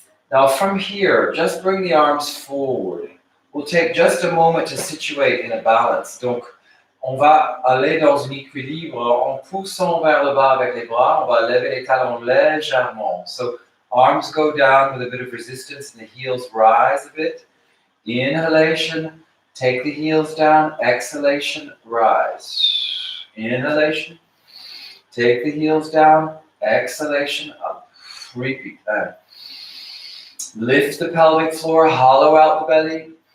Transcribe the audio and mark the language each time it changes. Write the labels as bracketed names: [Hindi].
[English] Now from here, just bring the arms forward. We'll take just a moment to situate in a balance. [French] Donc, on va aller dans un équilibre en poussant vers le bas avec les bras. On va lever les talons légèrement. [English] So, arms go down with a bit of resistance and the heels rise a bit. Inhalation, take the heels down. Exhalation, rise. Inhalation, take the heels down. Exhalation, up. Repeat that. Lift the pelvic floor, hollow out the belly.